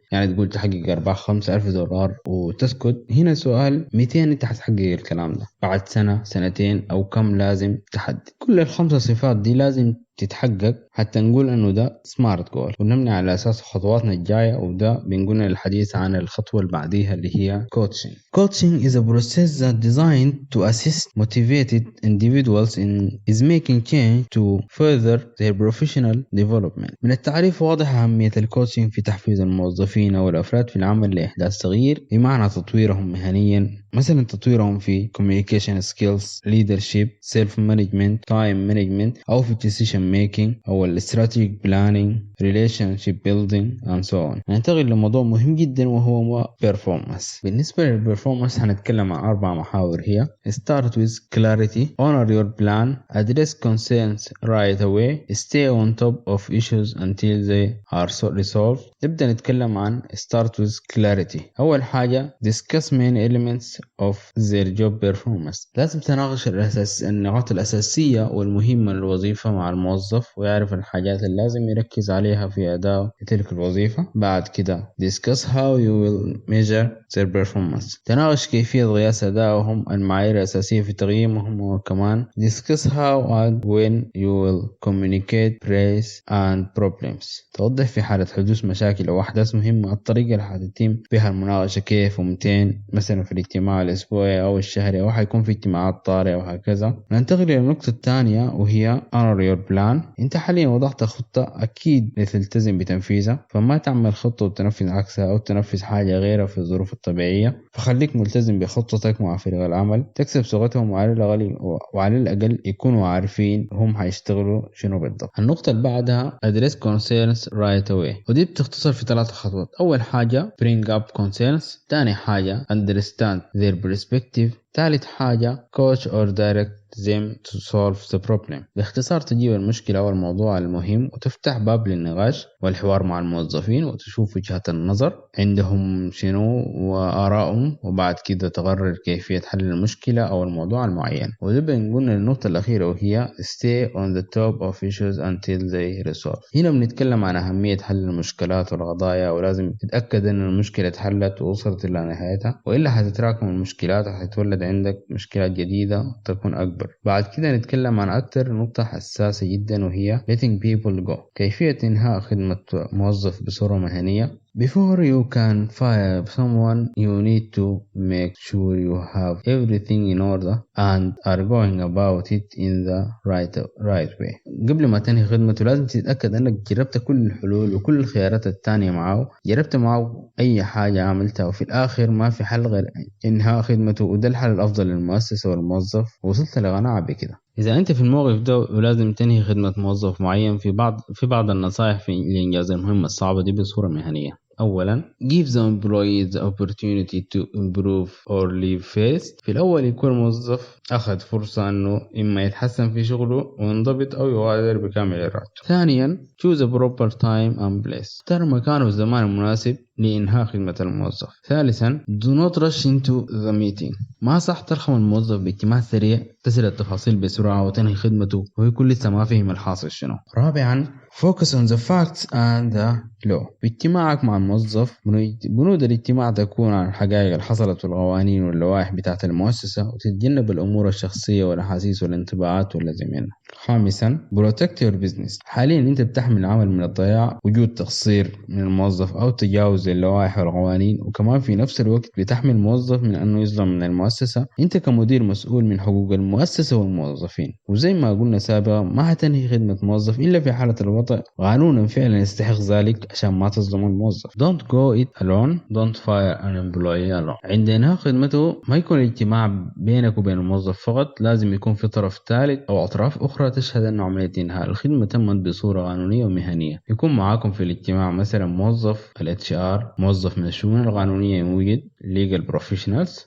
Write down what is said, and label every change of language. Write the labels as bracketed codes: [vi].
[ar] يعني تقول تحقق أرباح $5,000 وتسكت. هنا سؤال، 200 أنت حتحقق الكلام ده بعد سنة، سنتين، أو كم لازم تحدد؟ كل الخمسة صفات دي لازم تتحقق حتى نقول انه ده سمارت جول، ونبني على اساس خطواتنا الجايه. وده بنقولنا الحديث عن الخطوه اللي بعديها اللي هي coaching. [en] Coaching is a process that designed to assist motivated individuals in making change to further their professional development. [ar] من التعريف واضح أهمية الكوتشنج في تحفيز الموظفين أو الأفراد في العمل لإحداث تغيير، بمعنى تطويرهم مهنيا، مثلا تطويرهم في [en] communication skills, leadership, self-management, time management، أو في decision making، أو strategic planning, relationship building and so on. [ar] ننتقل لموضوع مهم جدا وهو performance. بالنسبة للperformance هنتكلم عن 4 محاور، هي [en] start with clarity, honor your plan, address concerns right away, stay on top of issues until they are resolved. [ar] نبدأ نتكلم عن [en] start with clarity. [ar] أول حاجة [en] discuss main elements of their job performance. [ar] لازم تناقش النقاط الأساسية والمهمة للوظيفة مع الموظف، ويعرف الحاجات اللي لازم يركز عليها في أداء تلك الوظيفة. بعد كده [en] discuss how you will measure their performance. [ar] تناقش كيفية قياس أدائهم، المعايير الأساسية في تقييمهم. وكمان [en] discuss how and when you will communicate praise and problems. [ar] توضح في حالة حدوث مشاكل أو أحداث مهمة الطريقة اللي هتتم بها المناقشة كيف ومتين، مثلا في الاجتماع الاجتماع الأسبوعي أو الشهري أو حيكون في اجتماعات طارئة وهكذا. ننتقل إلى النقطة الثانية وهي [en] honor your plan. [ar] أنت حاليا وضعت خطة أكيد لتلتزم بتنفيذها، فما تعمل خطة وتنفذ عكسها أو تنفذ حاجة غيرها في الظروف الطبيعية. فخليك ملتزم بخطتك مع فريق العمل، تكسب ثقتهم وعلى الأقل يكونوا عارفين هم هيشتغلوا شنو بالضبط. النقطة اللي بعدها [en] address concerns right away، [ar] ودي بتختصر في 3 خطوات. أول حاجة [en] bring up concerns، [ar] تاني حاجة [en] understand their perspective، [ar] ثالث حاجة [en] coach or direct them to solve the problem. [ar] باختصار تجيب المشكلة أو الموضوع المهم وتفتح باب للنقاش والحوار مع الموظفين وتشوف وجهات النظر عندهم شنو وآرائهم، وبعد كده تقرر كيفية حل المشكلة أو الموضوع المعين. وده بنقول النقطة الأخيرة وهي [en] stay on the top of issues until they resolve. [ar] هنا بنتكلم عن أهمية حل المشكلات والقضايا، ولازم تتأكد أن المشكلة اتحلت ووصلت إلى نهايتها، وإلا هتتراكم المشكلات وهتولد عندك مشكلات جديدة تكون أكبر. بعد كده نتكلم عن أكتر نقطة حساسة جدا وهي [en] letting people go، [ar] كيفية إنهاء خدمة موظف بصورة مهنية. [en] Before you can fire someone, you need to make sure you have everything in order and are going about it in the right way. [ar] قبل ما تنهي خدمته لازم تتأكد أنك جربت كل الحلول وكل الخيارات التانية معه، جربت معه أي حاجة عملتها، وفي الآخر ما في حل غير إنهاء خدمته، وده الحل الأفضل للمؤسسة والموظف، وصلت لقناعة بكده. إذا أنت في الموقف ده ولازم تنهي خدمة موظف معين، في بعض النصائح لإنجاز المهمة الصعبة دي بصورة مهنية. أولا [en] give the employee the opportunity to improve or leave first. [ar] في الأول يكون الموظف أخذ فرصة أنه إما يتحسن في شغله وينضبط أو يغادر بكامل إرادته. ثانيا [en] choose a proper time and place، [ar] اختار مكان والزمان المناسب لإنهاء خدمة الموظف. ثالثا [en] do not rush into the meeting، [ar] ما صح ترخم الموظف باجتماع سريع تسرد التفاصيل بسرعة وتنهي خدمته ويكون لسه ما فهم الحاصل شنو. [en] رابعا focus on the facts and the law. [ar] باجتماعك مع الموظف بنود الاجتماع تكون عن الحقائق اللي حصلت والقوانين واللوائح بتاعة المؤسسة، وتتجنب الأمور الشخصية والأحاسيس والانطباعات واللازم منها. خامسا [en] protect your business، [ar] حاليا انت بتحمل العمل من الضياع، وجود تقصير من الموظف أو تجاوز اللوائح والقوانين، وكمان في نفس الوقت بتحمل الموظف من أنه يظلم من المؤسسة. انت كمدير مسؤول من حقوق المؤسسة والموظفين، وزي ما قلنا سابقا ما هتنهي خدمة موظف إلا في حالة الوضع قانونا فعلا يستحق ذلك عشان ما تظلم الموظف. [en] Don't go it alone, don't fire an employee alone. [ar] عند انهاء خدمته ما يكون الاجتماع بينك وبين الموظف فقط، لازم يكون في طرف ثالث أو أطراف أخرى تشهد أن عملية إنهاء الخدمة تمت بصورة قانونية ومهنية. يكون معاكم في الاجتماع مثلا موظف HR، موظف من الشؤون القانونية موجود [en] legal professionals.